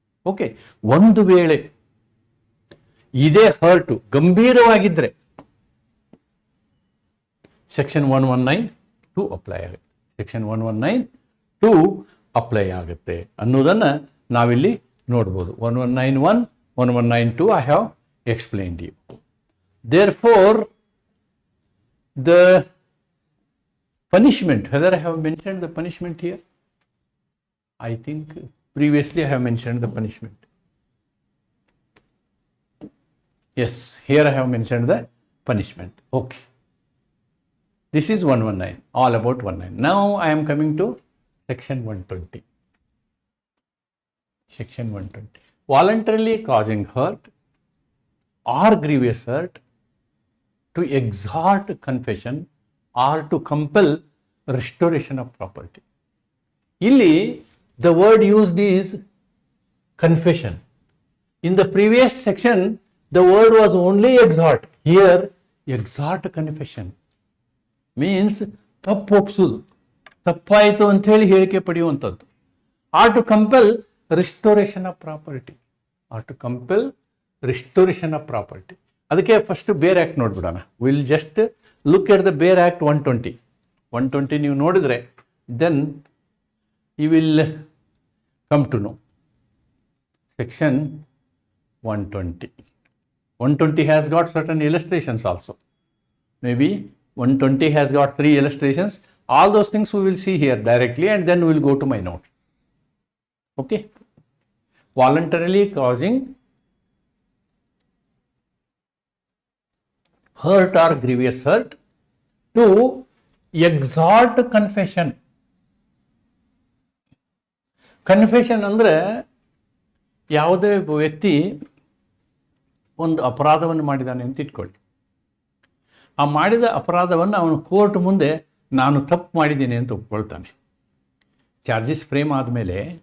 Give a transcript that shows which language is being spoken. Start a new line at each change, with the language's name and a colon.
Kannada: Okay, ಒಂದು ವೇಳೆ ಇದೇ ಹರ್ಟು ಗಂಭೀರವಾಗಿದ್ದರೆ ಸೆಕ್ಷನ್ 119(2) ಅಪ್ಲೈ ಆಗುತ್ತೆ. ಸೆಕ್ಷನ್ 119(2) ಅಪ್ಲೈ ಆಗುತ್ತೆ ಅನ್ನೋದನ್ನು ನಾವಿಲ್ಲಿ ನೋಡ್ಬೋದು.
English: 1191, 1192 I have explained you. Therefore, the punishment, whether I have mentioned the punishment here? I think previously I have mentioned the punishment. Yes, here I have mentioned the punishment. Okay. This is 119, all about 119. Now I am coming to section 120. Section 120. Voluntarily causing hurt or grievous hurt to exhort confession or to compel restoration of property.
Kannada: Illi
English: the word used is confession. In the previous section the word was only exhort. Here exhort confession means
Kannada: ತಪ್ಪು ಒಪ್ಸೋದು, ತಪ್ಪಾಯಿತು ಅಂತ ಹೇಳಿ ಹೇಳಿಕೆ ಪಡೆಯುವಂಥದ್ದು.
English: or to compel restoration of property, or to compel restoration of property.
Kannada: ಅದಕ್ಕೆ first ಬೇರ್ act ನೋಡ್ಬಿಡೋಣ.
English: will just look at the bare act 120
Kannada: ನೀವು ನೋಡಿದ್ರೆ
English: Then you will come to know. Section 120 has got certain illustrations also. Maybe 120 has got 3 illustrations. All those things we will see here directly and then we will go to my notes. Okay. Voluntarily causing hurt or grievous hurt to exhort confession.
Kannada: Confession ಅಂದರೆ ಯಾವುದೇ ವ್ಯಕ್ತಿ ಒಂದು ಅಪರಾಧವನ್ನು ಮಾಡಿದ್ದಾನೆ ಅಂತ ಇಟ್ಕೊಳ್ಳಿ. ಆ ಮಾಡಿದ ಅಪರಾಧವನ್ನು ಅವನು ಕೋರ್ಟ್ ಮುಂದೆ ನಾನು ತಪ್ಪು ಮಾಡಿದ್ದೀನಿ ಅಂತ ಒಪ್ಕೊಳ್ತಾನೆ. ಚಾರ್ಜಸ್ ಫ್ರೇಮ್ ಆದಮೇಲೆ